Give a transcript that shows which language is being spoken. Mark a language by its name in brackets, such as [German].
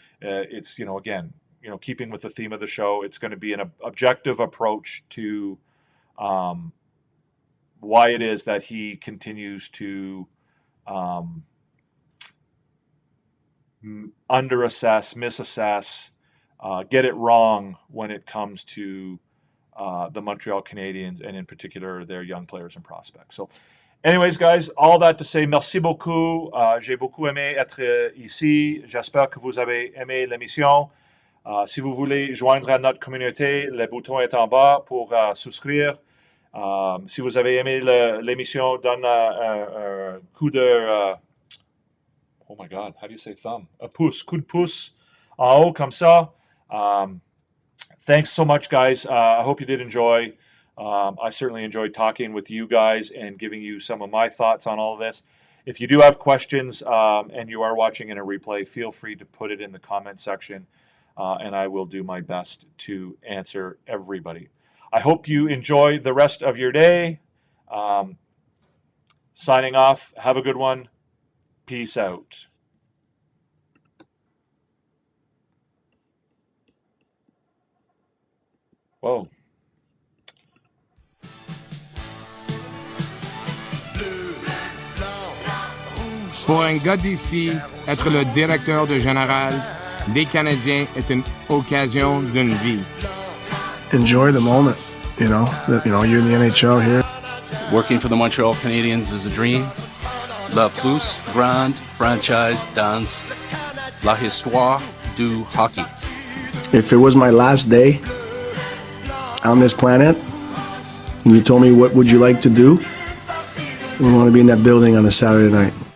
[English] It's, again, keeping with the theme of the show, it's going to be an objective approach to why it is that he continues to underassess, misassess, get it wrong when it comes to the Montreal Canadiens and in particular their young players and prospects. So anyways, guys, all that to say, [French] merci beaucoup. J'ai beaucoup aimé être ici. J'espère que vous avez aimé l'émission. Si vous voulez joindre à notre communauté, le bouton est en bas pour souscrire. Si vous avez aimé l'émission, donne un coup de... [English] oh my God, how do you say thumb? [French] A pouce, coup de pouce en haut comme ça. [English] Thanks so much, guys. I hope you did enjoy. I certainly enjoyed talking with you guys and giving you some of my thoughts on all of this. If you do have questions and you are watching in a replay, feel free to put it in the comment section, and I will do my best to answer everybody. I hope you enjoy the rest of your day. Signing off. Have a good one. Peace out. Whoa. [French] Pour un gars d'ici, être le directeur de général des Canadiens est une occasion d'une vie. [English] Enjoy the moment, you know, that, you know, you're in the NHL here. Working for the Montreal Canadiens is a dream. [French] La plus grande franchise dans la histoire du hockey. [English] If it was my last day on this planet, and you told me what would you like to do, I want to be in that building on a Saturday night.